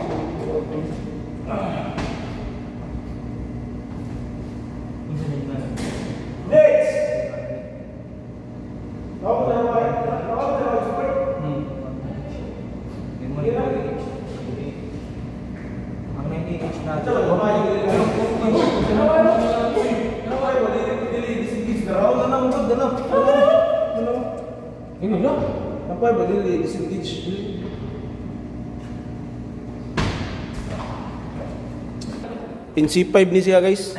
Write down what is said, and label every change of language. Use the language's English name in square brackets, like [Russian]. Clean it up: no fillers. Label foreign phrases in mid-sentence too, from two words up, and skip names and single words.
[English] Next! [Filipino] Ako na yung pipe. Ang 90 na. [Indonesian] Ini lah. Apa yang berdiri di sini? [Cebuano] In C5 ni siya guys.